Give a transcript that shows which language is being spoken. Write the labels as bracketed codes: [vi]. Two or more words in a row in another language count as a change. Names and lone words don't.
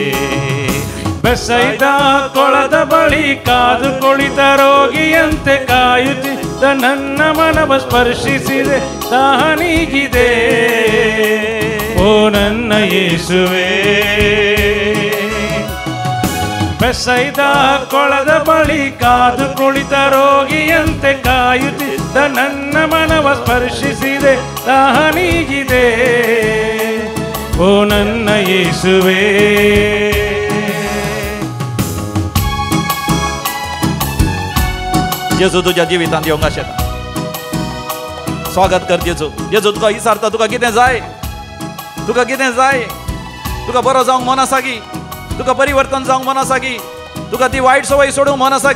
[kn] ಬೆಸೈದ ಕೊಳದ ಬಳಿ ಕಾದು ಕುಳಿತ ರೋಗಿಯಂತೆ ಕಾಯುತ್ತಿದ್ದ ನನ್ನ ಮನವ ಸ್ಪರ್ಶಿಸಿದೆ ದಾಹ ನೀಗಿದೆ ಓ ನನ್ನ ಯೇಸುವೇ ಬೆಸೈದ ಕೊಳದ ಬಳಿ ಕಾದು ಕುಳಿತ ರೋಗಿಯಂತೆ ಕಾಯುತ್ತಿದ್ದ ನನ್ನ ಮನವ ಸ್ಪರ್ಶಿಸಿದೆ ದಾಹ ನೀಗಿದೆ ಓ ನನ್ನ ಯೇಸುವೇ [kok] जेजू तुझ्या जिवितांत येवंक शेता स्वागत कर जेजू जेजू तुका विचारता तुका कितें जाय तुका बरो जावंक मन आसा की तुका परिवर्तन जावंक मन आसा की तुका ती वायट सवय सोडूंक मन आसा